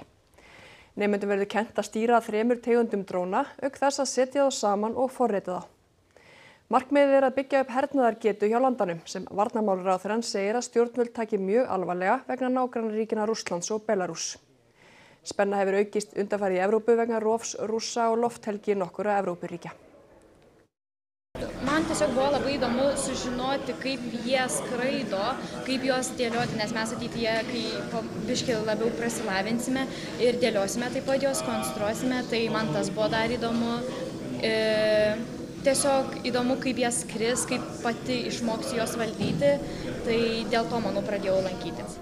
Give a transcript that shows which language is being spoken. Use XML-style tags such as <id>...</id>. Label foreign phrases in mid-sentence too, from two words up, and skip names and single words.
<is>Nemendum verður kennt að stýra 3 tegundum dróna, auk þess að setja þá saman og forrita þá. Markmiðið að byggja upp hernaðargetu hjá landanum, sem varnarmálaráðherrann segir að stjórnvöld taki mjög alvarlega vegna nágrannaríkjanna Rússlands og Belarús. Spenna hefur aukist undanfarið í Evrópu vegna rofs Rússa og lofthelgi nokkurra Evrópuríkja.</is> <lt>Man tiesiog buvo labai įdomu sužinoti, kaip jie skraido, kaip juos dėlioti, nes mes ateityje, kai biškį labiau prasilavinsime ir dėliosime, taip pat juos konstruosime, tai man tas buvo dar įdomu. Tiesiog įdomu, kaip jie skris, kaip pati išmoksiu juos valdyti, tai dėl to, manau, pradėjau lankytis.</lt>